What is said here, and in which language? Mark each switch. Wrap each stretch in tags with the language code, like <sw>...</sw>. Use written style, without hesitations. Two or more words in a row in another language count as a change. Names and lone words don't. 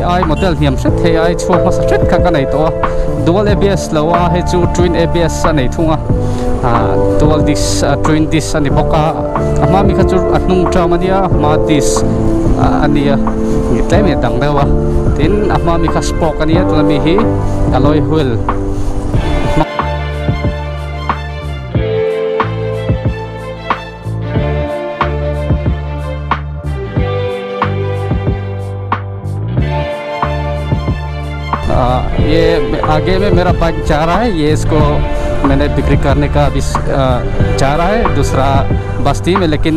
<en>ai model</en> <lus>hiam set hei ai chu ma set kha ka nei to</lus> <en>dual ABS</en> <lus>lawa hei chu</lus> <en>twin ABS</en> <lus>sa nei thunga</lus> <en>dual disc twin disc</en> <lus>ani boka ama mi kha chu atnung tramania ma disc ania ni tlai me dang lewa tin ama mi kha spoke ania tu mi hi</lus> <en>alloy wheel</en> <hi>ये आगे में मेरा बाइक जा रहा है, ये इसको मैंने बिक्री करने का अभी जा रहा है दूसरा बस्ती में, लेकिन</hi>